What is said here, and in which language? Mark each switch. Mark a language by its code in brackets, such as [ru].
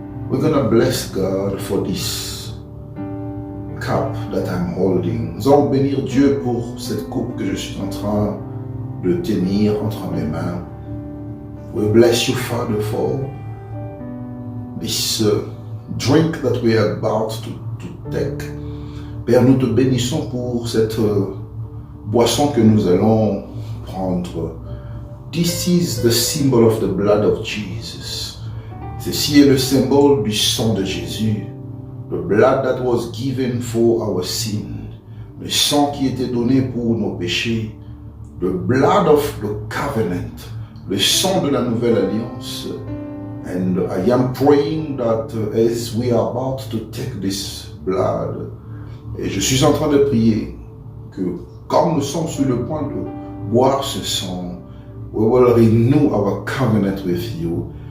[en] We're gonna bless God for this cup that I'm holding. [fr] Nous allons bénir Dieu pour cette coupe que je suis en train de tenir entre mes mains. [en] We bless you, Father, for this drink that we are about to take. [fr] Père, nous te bénissons pour cette boisson que nous allons prendre. [en] This is the symbol of the blood of Jesus. [fr] Ceci est le symbole du sang de Jésus. [en] The blood that was given for our sin. [fr] Le sang qui était donné pour nos péchés. [en] The blood of the covenant. [fr] Le sang de la nouvelle alliance. [en] And I am praying that as we are about to take this blood, [fr] et je suis en train de prier que comme nous sommes sur le point de boire ce sang, [en] we will renew our covenant with you.